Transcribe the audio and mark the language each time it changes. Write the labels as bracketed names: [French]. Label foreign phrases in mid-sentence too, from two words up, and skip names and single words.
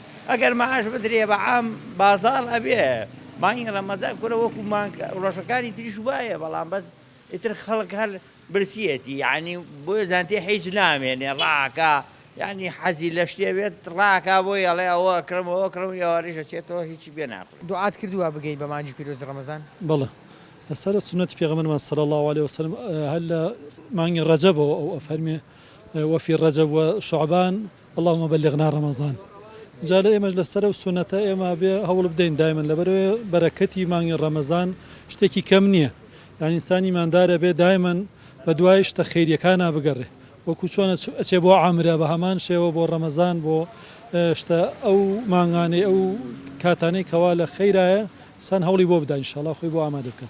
[Central Kurdish] ئەگەر مەعاش بدرێ بە عام بازار ئەبێ مانگی ڕەمەزان کورە وەکو ڕۆژەکانی تریش وایە، بەڵام بەس ئیتر خەڵک هەر برسیەتی یعنی بۆیە زانتێ هیچ نامێنێ ڕاکە، یعنی حەزی لە شتێ بێت ڕاکە بۆ ئەڵێ ئەوە کڕمەوە کڕم ئێوارەیشە چێتەوە هیچی بێ ناخۆی. دوعات کردووە بگەی بە مانجی پیرۆزی ڕەمەزان؟ بەڵێ لەسەر سنەتی پێغەمبەرمان [Arabic] صلی الله عليه وسلم [Central Kurdish] هەر لە مانگی ڕەجەبەوە ئەو ئەفەرمێ [Arabic] وفي رجب وشعبان اللهم بلغنا رمضان. [Central Kurdish] جا لە ئێمەش لەسەر و سنەتە ئێمە بێ هەوڵ بدەین دایمەن لەبەرەوەی بەرەکەتی مانگی ڕەمەزان شتێکی کەم نییە، یعنی ئینسانی ماندارە بێ دایمەن بە دوای شتە خەیریەکانە بگەڕێ، وەکو چۆنە ئەچێ بۆ عامرە بە هەمان شێوە بۆ ڕەمەزان بۆ شتە ئەو مانگانەی ئەو کاتانەی کەوا لە خەیرایە سان هەوڵی بۆ بدە ئینشاءڵڵا خۆی بۆ ئامادە بکات.